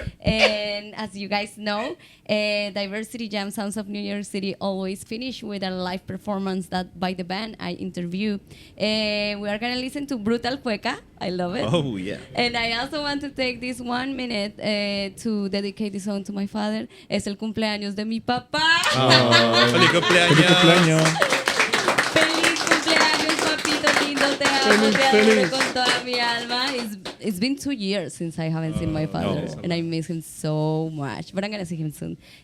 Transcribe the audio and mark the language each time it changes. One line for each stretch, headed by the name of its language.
English: And as you guys know, Diversity Jam Sounds of New York City always finish with a live performance that by the band I interview. We are gonna listen to Brutal Cueca. I love it. Oh, yeah. And I also want to take this 1 minute to dedicate this song to my father.
Spanish: Es el cumpleaños de mi papá. ¡Feliz cumpleaños! ¡Feliz cumpleaños! Feliz cumpleaños, papito lindo. Te amo, te adoro con toda mi alma.
English: It's been 2 years since I haven't seen my father, and I miss him so much. But I'm going to see him soon.